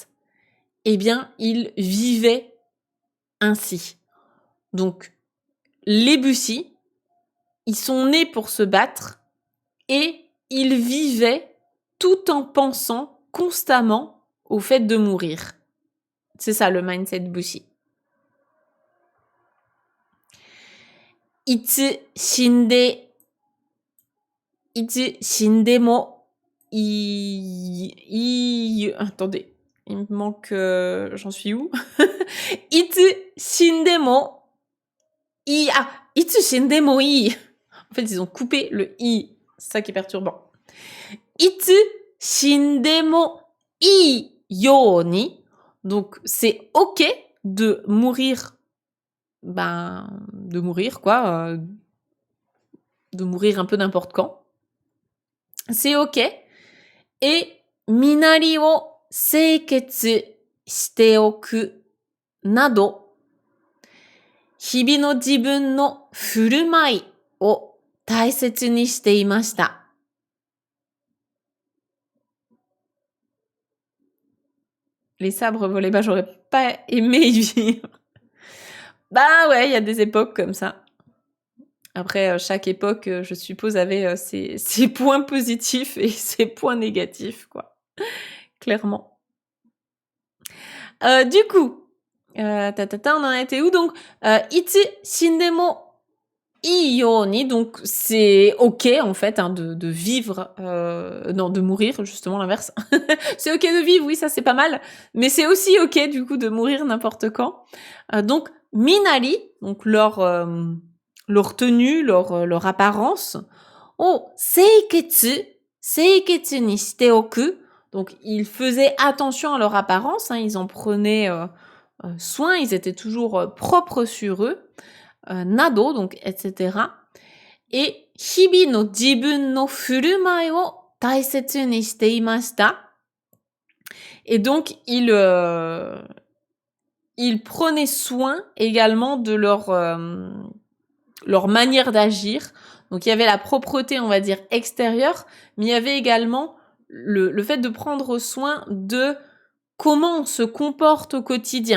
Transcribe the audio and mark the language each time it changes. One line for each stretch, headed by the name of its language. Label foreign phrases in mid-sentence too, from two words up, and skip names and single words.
French: Eh bien, il vivait ainsi. Donc, les bushi, ils sont nés pour se battre et ils vivaient tout en pensant constamment au fait de mourir. C'est ça le mindset bushi.
Japanese: いつ死んでも
French: attendez, il me manque j'en suis où?
Japanese: いつ死んでもいつ死んでもいい.
French: En fait, ils ont coupé le i, c'est ça qui est perturbant.
Japanese: いつ死んでもいいように.
French: Donc c'est OK de mourir, de mourir quoi, de mourir un peu n'importe quand. C'est OK.
Japanese: Et 身なりを清潔しておくなど、日々の自分の振る舞いを大切にしていました.
French: Les sabres volés, j'aurais pas aimé y vivre. Bah ouais, il y a des époques comme ça. Après, chaque époque, je suppose, avait ses points positifs et ses points négatifs, quoi. Clairement. Du coup, on en a été où?
Japanese: Donc, いち死んでもいいように,
French: donc c'est OK, en fait, hein, de vivre, non, de mourir, justement l'inverse. C'est OK de vivre, oui, ça c'est pas mal, mais c'est aussi OK, du coup, de mourir n'importe quand. Donc, minari, donc leur tenue, leur apparence.
Japanese: おお、清潔にしておく.
French: Donc, ils faisaient attention à leur apparence, hein, ils en prenaient soin, ils étaient toujours propres sur eux.
Japanese: Nado,
French: donc, etc. Et
Japanese: 日々の自分の振る舞いを大切にしていました.
French: Et donc, ils prenaient soin également de leur manière d'agir. Donc, il y avait la propreté, on va dire, extérieure, mais il y avait également le fait de prendre soin de comment on se comporte au quotidien.